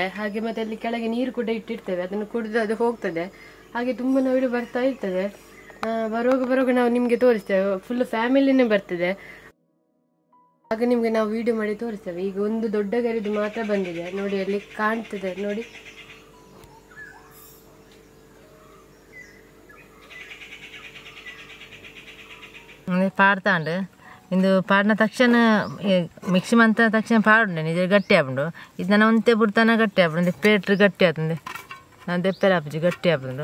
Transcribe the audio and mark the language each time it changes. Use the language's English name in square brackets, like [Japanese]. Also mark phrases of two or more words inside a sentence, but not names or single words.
[Kannada] ಹಾಗೆ ಮತ್ತೆ ಅಲ್ಲಿ ಕೆಳಗೆ ನೀರು ಕೂಡ ಇಟ್ಟಿರ್ತೇವೆ, ಅದನ್ನು ಕುಡಿದು ಅದು ಹೋಗ್ತದೆ. ಹಾಗೆ ತುಂಬ ನವಿಲು ಬರ್ತಾ ಇರ್ತದೆ. ಬರುವಾಗ ನಾವು ನಿಮಗೆ ತೋರಿಸ್ತೇವೆ, ಫುಲ್ ಫ್ಯಾಮಿಲಿನೇ ಬರ್ತದೆ. ಆಗ ನಿಮಗೆ ನಾವು ವಿಡಿಯೋ ಮಾಡಿ ತೋರಿಸ್ತೇವೆ. ಈಗ ಒಂದು ದೊಡ್ಡ ಗರಿದು ಮಾತ್ರ ಬಂದಿದೆ ನೋಡಿ, ಅಲ್ಲಿ ಕಾಣ್ತದೆ ನೋಡಿ. [Tulu] ಪಾಡ್ತಾಂಡು ಇಂದು ಪಾಡಿನ ತಕ್ಷಣ ಮಿಕ್ಸಿ ಮಂತ ತಕ್ಷಣ ಪಾಡುಂಡೆ ನಿಜ ಗಟ್ಟಿ ಆಪುಂಡು. ಇದು ನಾನು ಒಂತೆ ಬಿಡ್ತಾನ ಗಟ್ಟಿ ಆಪುಂಡು ಪೇಟ್ರು ಗಟ್ಟಿ ಆತಂದೆ ನಾನು ದೆಪ್ಪೆರ ಆಪುಜಿ ಗಟ್ಟಿ ಆಪುಂಡು.